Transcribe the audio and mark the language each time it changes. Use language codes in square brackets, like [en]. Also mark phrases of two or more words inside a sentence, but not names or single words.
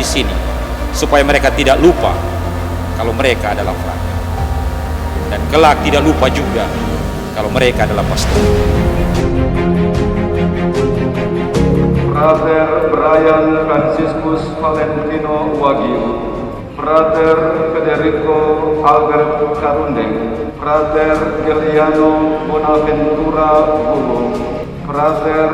[id] sini supaya mereka tidak lupa kalau mereka adalah frater, dan kelak tidak lupa juga kalau mereka adalah pastor. Frater Brian Franciscus Valentino Wagyu, Frater Federico Albert Karundeng, Frater Geliano Bonaventura Gulung, Frater